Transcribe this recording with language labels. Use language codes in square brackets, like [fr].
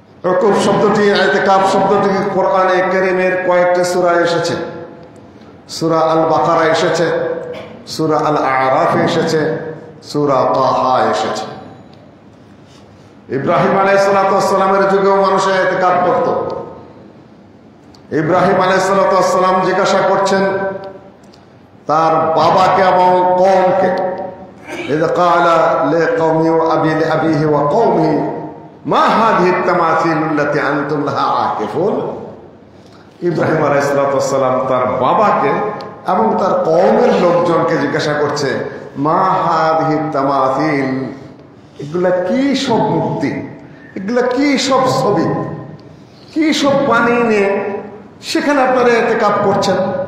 [bn] উকুফ শব্দটি, ইতিকাফ শব্দটি কোরআনে কারীমের কয়েকটি সূরায় এসেছে। সূরা আল বাকারা এসেছে, সূরা আল আরাফ এসেছে, সূরা তাহা এসেছে। ইব্রাহিম আলাইহিসসালামের যুগেও মানুষ ইতিকাফ করত। ইব্রাহিম আলাইহিসসালাম জিজ্ঞাসা করছেন তার বাবাকে এবং কওমকে, [ar] إذ قال لقومه وأبيه وقومه ما هذه التماثيل التي أنتم لها عاكفون। [bn] ইব্রাহিম আলাইহিসসালাম তার বাবাকে এবং তার কওমের লোকজনকে জিজ্ঞাসা করছে, মা হাদিহি তামাথিল, এগুলা কি সব মূর্তি, এগুলা কি সব ছবি, কি সব বানিয়ে নিয়ে সেখানে আপনারা ইতিকাফ করছেন?